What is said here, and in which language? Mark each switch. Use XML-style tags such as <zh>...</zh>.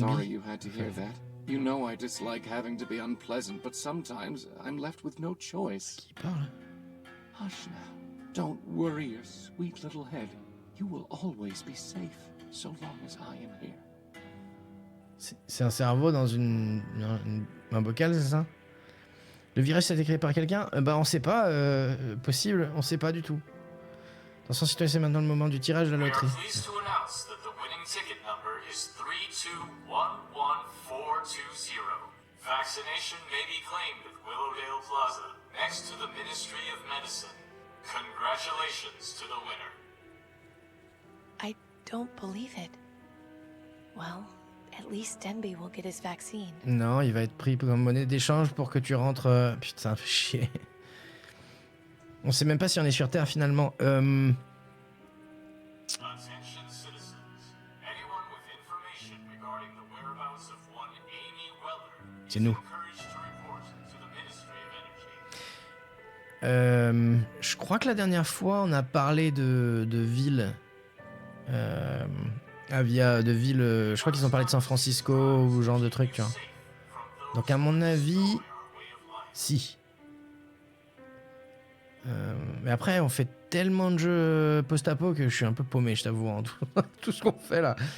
<en>sorry you had to hear that. You know I dislike having to be unpleasant, but sometimes I'm left with no choice.</en> <fr>Qui parle?</fr> <en>Hush now. Don't worry your sweet little head. You will always be safe, so long as I am here.</en> <fr>C'est un cerveau dans un bocal, c'est ça? Le virus a été créé par quelqu'un? Bah on sait pas, possible, on sait pas du tout. Attention citoyen, c'est maintenant le moment du tirage de la</fr> <en>We are</en> <fr>loterie.</fr> <en>pleased to announce that the winning ticket number is 3211,420. Vaccination may be claimed at Willowdale Plaza, next to the Ministry of Medicine. Congratulations to the winner. I don't believe it. Well, at least Denby will get his vaccine.</en> <fr>Non, il va être pris comme monnaie d'échange pour que tu rentres... Putain, fait chier. On sait même pas si on est sur Terre finalement.</fr> <en>Attention citizens. Anyone with information regarding the whereabouts of one Amy Weller is</en> <fr>C'est nous.</fr> <en>encouraged to report to the Ministry of Energy.</en> <fr>Je crois que la dernière fois, on a parlé de villes. De villes. Je crois qu'ils ont parlé de San Francisco ou genre de trucs, tu vois. Donc, à mon avis, si. Mais après, on fait tellement de jeux post-apo que je suis un peu paumé, je t'avoue, en tout ce qu'on fait là.</fr>